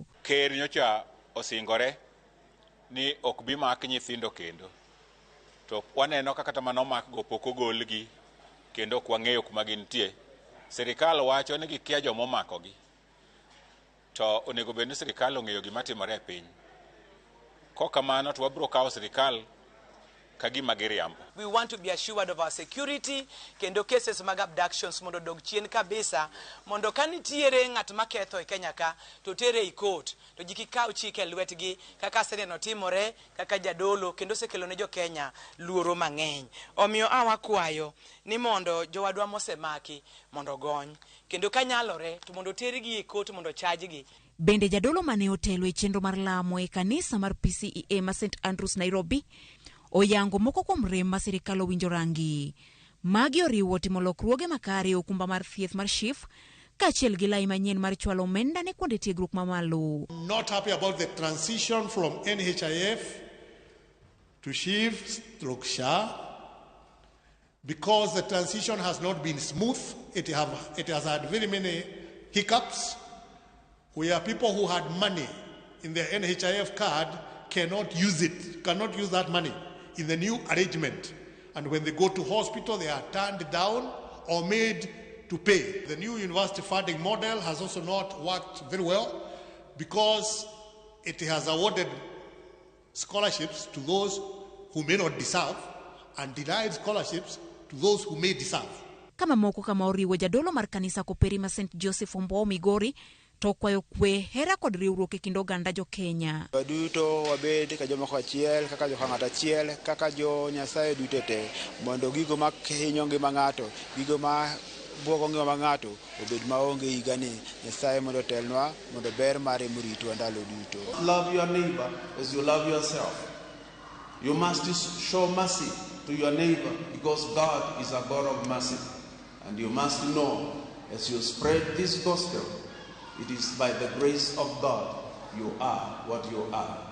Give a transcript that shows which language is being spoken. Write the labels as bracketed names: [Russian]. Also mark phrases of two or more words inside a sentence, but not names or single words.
[Luo (Kenya and Tanzania)] Ker nyocha osingore ni ok bi mak nyithindo kendo, to waneno kaka kata mano mak go pok ogolgi kendo ok wang'eyo kuma gintie. Sirikal wacho ni gikia joma omakogi, to onego bed ni sirikal ong'eyo gima timore e piny. Kokamano to wabiro kawo sirikal kagima giriambo. [English] We want to be assured of our security, [Luo (Kenya and Tanzania)] kendo cases mag abductions mondo dog chien kabisa, mondo kanitiere ng'at maketho e Kenya ka to tere e court, to ji kikaw chike lwetgi kaka seneno timore kaka jadolo kendo sekelo ne jo Kenya luoro mang'eny. Omiyo awakwayo ni mondo jowadwa mosemaki mondo gony, kendo kanyalore to mondo tergi e court mondo chajgi. Bende jadolo mane otelo e chenro mar lamo e kanisa mar PCEA ma St Andrews Nairobi oyango moko kuom rem ma sirikal owinjo rangi. Magi oriwo timo lokruoge makare okumba mar thieth mar SHIF kaachiel gi lai manyien mar chwalo omenda ne kuonde tiegruok mamalo. [English] Not happy about the transition from NHIF to SHIF/SHA because the transition has not been smooth. It has had very many hiccups where people who had money in their NHIF card cannot use that money in the new arrangement, and when they go to hospital they are turned down or made to pay. The new university funding model has also not worked very well because it has awarded scholarships to those who may not deserve and denied scholarships to those who may deserve. [Luo (Kenya and Tanzania)] Kama moko kama oriwo jadolo mar kanisa koperi ma St Joseph Ombo Migori to kwayo kwe hera kod riwruok e kind oganda jo Kenya. Duto wabed ka joma achiel kaka jo ng'ato achiel kaka jo Nyasaye duto te mondo gigo ma hinyo ngima ng'ato, gigo ma buogo ngima ng'ato obed maonge higa ni. Nyasaye mondo telnwa mondo ber mare murito ndalo duto. [English] Love your neighbor as you love yourself. You must show mercy to your neighbor because God is a God of mercy. And you must know as you spread this gospel, it is by the grace of God you are what you are.